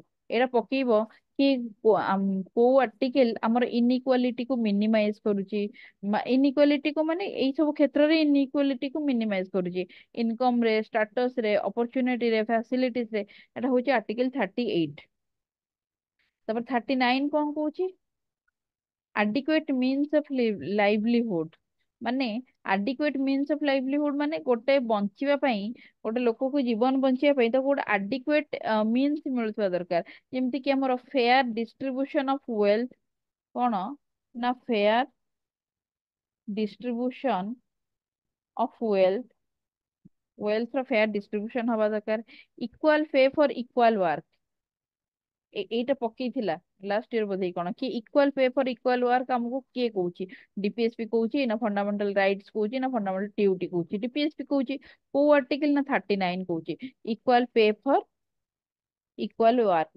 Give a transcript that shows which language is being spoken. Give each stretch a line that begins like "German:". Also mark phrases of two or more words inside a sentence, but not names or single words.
Odia: ଏଇଟା ପକେଇବ କି କୋଉ ଆର୍ଟିକଲ ଆମର ଇନଇକ୍ୱାଲିଟି କୁ ମିନିମାଇଜ କରୁଛି। ଇନଇକ୍ୱାଲିଟି କୁ ମାନେ ଏଇ ସବୁ କ୍ଷେତ୍ରରେ ଇନଇକ୍ୱାଲିଟି କୁ ମିନିମାଇଜ କରୁଛି। ଇନକମ ରେ, ଷ୍ଟାଟସ ରେ, ଅପରଚୁନିଟି ରେ, ଫ୍ୟାସିଲିଟିଜ ରେ। ଏଟା ହଉଛି ଆର୍ଟିକଲ 38। ତାପରେ 39 କଣ କହୁଛି?
English: adequate means of livelihood।
Odia: ମାନେ
English: adequate means of livelihood
Odia: ମାନେ ଗୋଟେ ବଞ୍ଚିବା ପାଇଁ, ଗୋଟେ ଲୋକକୁ ଜୀବନ ବଞ୍ଚିବା ପାଇଁ ତାକୁ ଗୋଟେ
English: adequate means
Odia: ମିଳୁଥିବା ଦରକାର। ଯେମିତି କି ଆମର
English: fair distribution of wealth।
Odia: କଣ ନା
English: fair distribution of wealth,
Odia: wealth ର
English: fair distribution
Odia: ହବା ଦରକାର।
English: equal pay for equal work।
Odia: ଏଇଟା ପକେଇଥିଲା
English: last year
Odia: ବୋଧେ କଣ କି
English: equal pay for equal work
Odia: ଆମକୁ କିଏ କହୁଛି? ଡିପିଏସପି କହୁଛି ନା
English: fundamental rights
Odia: କହୁଛି ନା
English: fundamental duty
Odia: କହୁଛି? ଡିପିଏସପି କହୁଛି। କୋଉ ଆର୍ଟିକଲ ନା 39 କହୁଛି
English: equal pay for equal work.